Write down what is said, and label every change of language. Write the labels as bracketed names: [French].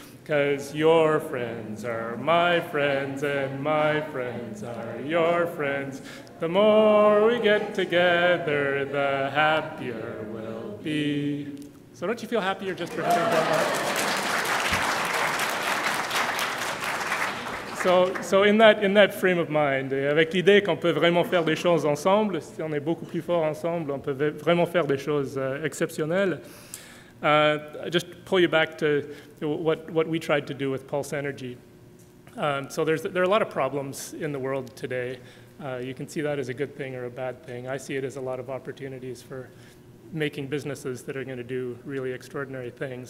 [English] 'Cause your friends are my friends, and my friends are your friends. The more we get together, the happier we'll be. So don't you feel happier just for having done that? So in that frame of mind, [French] avec l'idée qu'on peut vraiment faire des choses ensemble, si on est beaucoup plus fort ensemble, on peut vraiment faire des choses exceptionnelles. [English] Just pull you back to what we tried to do with Pulse Energy. So there are a lot of problems in the world today. You can see that as a good thing or a bad thing. I see it as a lot of opportunities for making businesses that are going to do really extraordinary things.